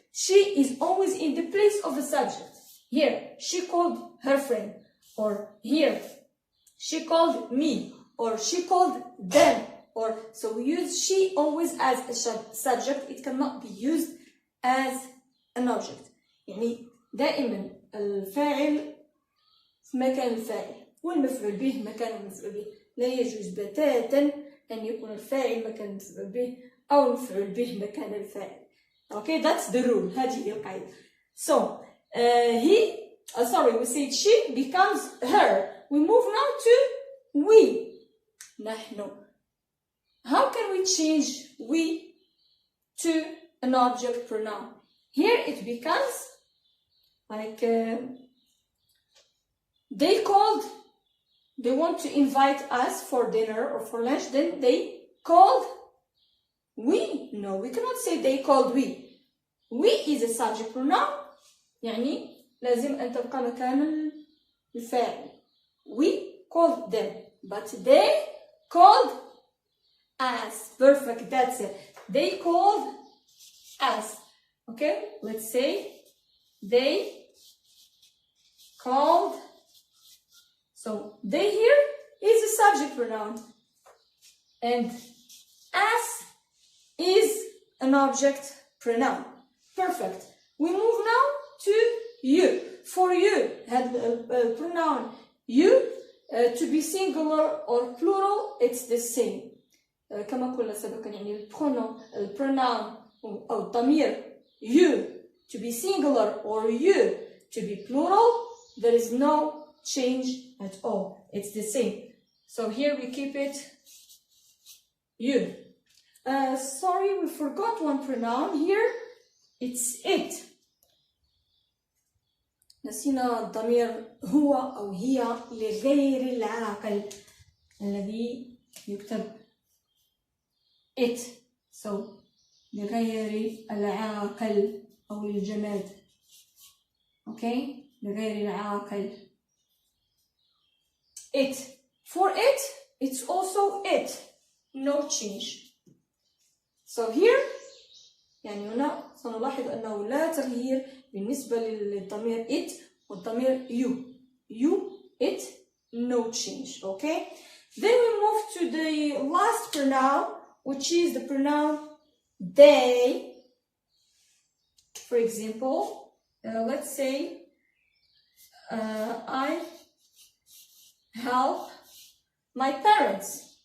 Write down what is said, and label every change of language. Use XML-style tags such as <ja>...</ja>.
<en>She is always in the place of a subject. Here, she called her friend. Or here, she called me. Or she called them. Or so we use she always as a subject. It cannot be used as an object.</en> <ar>يعني دائما الفاعل في مكان الفاعل والمفعول به مكان المفعول به. لا يجوز بتاتا أن يكون الفاعل مكان المفعول به أو المفعول به مكان الفاعل.</ar> <en>Okay, that's the rule.</en> <ar>هذه القاعدة.</ar> <en>So we say she becomes her. We move now to we. نحن. How can we change we to an object pronoun? Here it becomes like they want to invite us for dinner or for lunch, then they called we. No, we cannot say they called we. We is a subject pronoun.</en> <ar>يعني لازم أن تبقى مكان الفاعل.</ar> <en>We called them, but they called us. Perfect, that's it. They called us. Okay, let's say they called. So they here is a subject pronoun and us is an object pronoun. Perfect. We move now to you. For you, had pronoun you to be singular or plural, it's the same.</en> <ar>كما قلنا سابقا يعني البروناون أو الضمير</ar> <en>you to be singular or you to be plural, there is no change at all. It's the same. So here we keep it you. Sorry, we forgot one pronoun here. It's it.</en> <ar>نسينا الضمير هو أو هي لغير العاقل الذي يكتب it. So لغير العاقل أو الجماد. Okay, لغير العاقل.</ar> <en>It. For it, it's also it. No change. So here</en> <ar>يعني هنا سنلاحظ أنه لا تغيير بالنسبة للضمير it والضمير you.</ar> <en>You, it, no change. Okay? Then we move to the last pronoun, which is the pronoun they. For example, let's say I help my parents.</en>